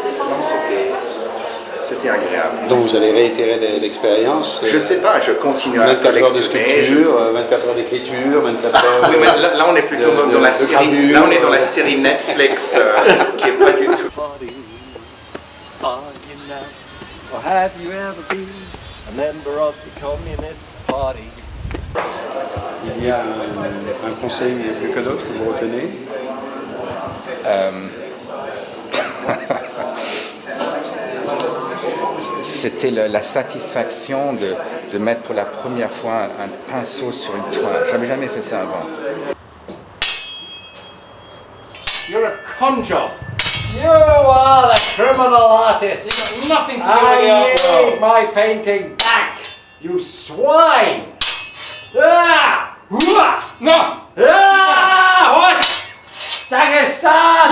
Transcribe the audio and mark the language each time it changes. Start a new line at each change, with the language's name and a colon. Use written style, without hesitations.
French: Non, c'était agréable. Donc vous allez réitérer l'expérience? Je ne sais pas, je continue à 24 heures de sculpture, 24 heures d'écriture, 24 heures oui, mais là on est plutôt dans la série. Là on est dans la série Netflix qui n'est pas du tout.
English: Or have you ever been a member of the Communist Party.
French: Il y a un conseil plus que d'autres que vous retenez. C'était la satisfaction de mettre pour la première fois un pinceau sur une toile. J'avais jamais fait ça avant.
English: You're a con job. You are the criminal artist. You've got nothing to do with I the need my painting back, you swine! Ah! No! Ah! What? Dagestan!